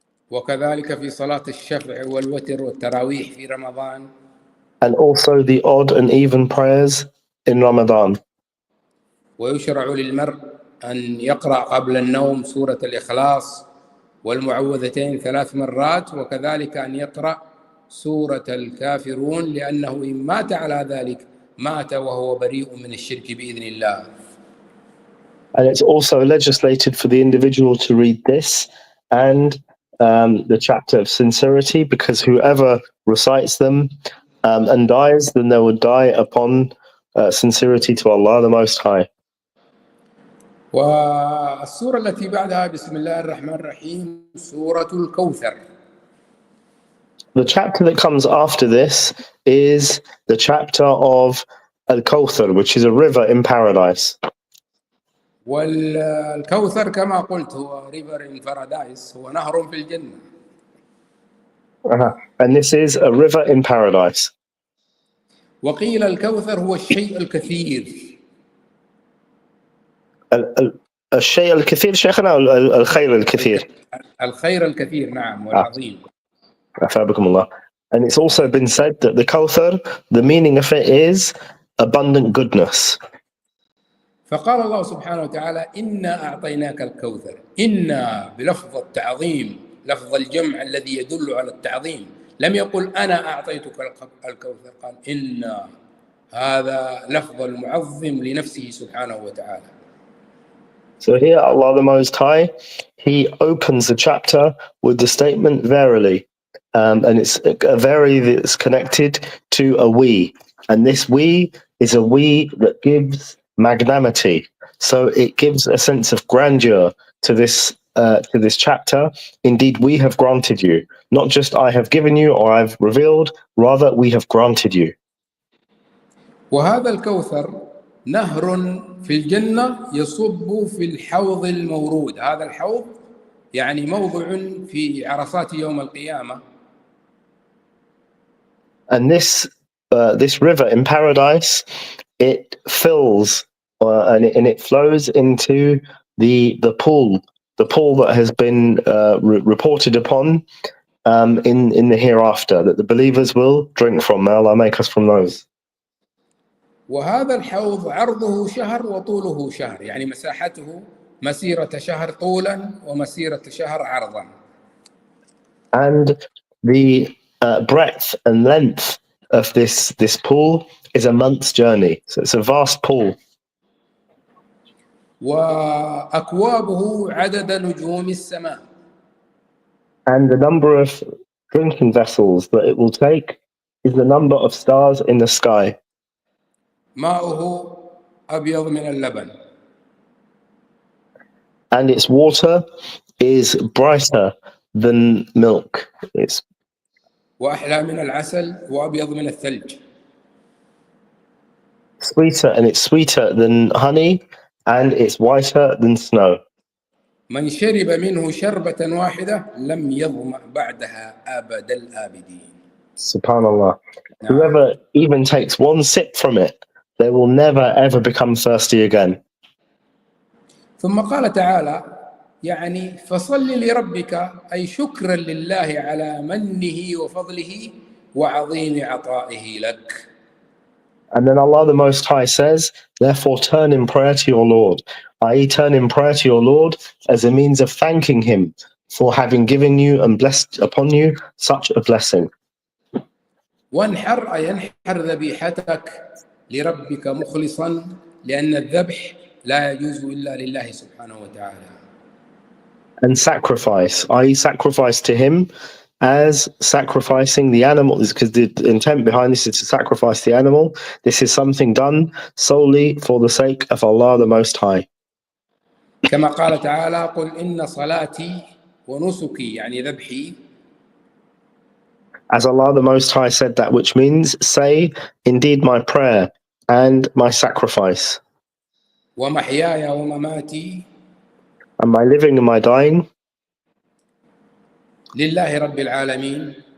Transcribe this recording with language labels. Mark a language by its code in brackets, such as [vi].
[ar] وكذلك في صلاة الشفع والوتر والتراويح في رمضان. [en] And also the odd and even prayers in Ramadan. [ar] ويشرع للمرء أن يقرأ قبل النوم سورة الإخلاص والمعوذتين 3 مرات، وكذلك أن يقرأ سورة الكافرون، لأنه إن مات على ذلك مات وهو بريء من الشرك بإذن الله. [en] And it's also legislated for the individual to read this and the chapter of sincerity, because whoever recites them and dies, then they would die upon sincerity to Allah the Most High. [ar] والسورة التي بعدها بسم الله الرحمن الرحيم سورة الكوثر. [en] The chapter that comes after this is the chapter of Al-Kawthar, which is a river in paradise. [ar] والكوثر كما قلت هو [en] river in paradise، [ar] هو نهر في الجنة. [en] And this is a river in paradise. [ar] وقيل الكوثر هو الشيء الكثير. الشيء الكثير شيخنا أو الخير الكثير؟ الخير الكثير، نعم، والعظيم. أثابكم الله. [en] And it's also been said that the Kawthar, the meaning of it is abundant goodness. [ar] فقال الله سبحانه وتعالى إنا أعطيناك الكوثر. إنا بلفظ التعظيم، لفظ الجمع الذي يدل على التعظيم. لم يقل أنا أعطيتك الكوثر، قال إنا. هذا لفظ المعظم لنفسه سبحانه وتعالى. [en] So here Allah the Most High, He opens the chapter with the statement verily, and it's a very that's connected to a we, and this we is a we that gives magnanimity. So it gives a sense of grandeur to this chapter. Indeed, we have granted you, not just I have given you or I've revealed, rather we have granted you. [ar] وهذا الكوثر نهر في الجنة يصب في الحوض المورود. هذا الحوض يعني موضع في عرصات يوم القيامة. [en] And this river in paradise, it fills and it flows into the pool that has been reported upon in the hereafter, that the believers will drink from. May Allah make us from those. [ar] وهذا الحوض عرضه شهر وطوله شهر، يعني مساحته مسيرة شهر طولا ومسيرة شهر عرضا. [en] And the breadth and length of this pool is a month's journey. So it's a vast pool. [ar] وأكوابه عدد نجوم السماء. [en] And the number of drinking vessels that it will take is the number of stars in the sky. [ar] ماؤه أبيض من اللبن. [en] And its water is brighter than milk. It's [ar] وأحلى من العسل وأبيض من الثلج. [en] sweeter, and it's sweeter than honey, and it's whiter than snow. [ar] من شرب منه شربة واحدة لم يظمأ بعدها أبد الآبدين. Subhanallah. [en] Whoever even takes one sip from it, they will never ever become thirsty again. [ar] ثم قال تعالى يعني فصل لربك، أي شكرا لله على منه وفضله وعظيم عطائه لك. [en] And then Allah the Most High says, therefore turn in prayer to your Lord, i.e. turn in prayer to your Lord as a means of thanking him for having given you and blessed upon you such a blessing. [ar] وانحر أي انحر ذبيحتك لربك مخلصا، لأن الذبح لا يجوز إلا لله سبحانه وتعالى. [en] And sacrifice, i.e. sacrifice to him as sacrificing the animal, because the intent behind this is to sacrifice the animal. This is something done solely for the sake of Allah the Most High. [ar] كما قال تعالى قل إن صلاتي ونسكي، يعني ذبحي. [en] As Allah the Most High said that, which means, say, indeed my prayer and my sacrifice, [ar] ومحياي ومماتي [en] and my living and my dying [ar] لله رب العالمين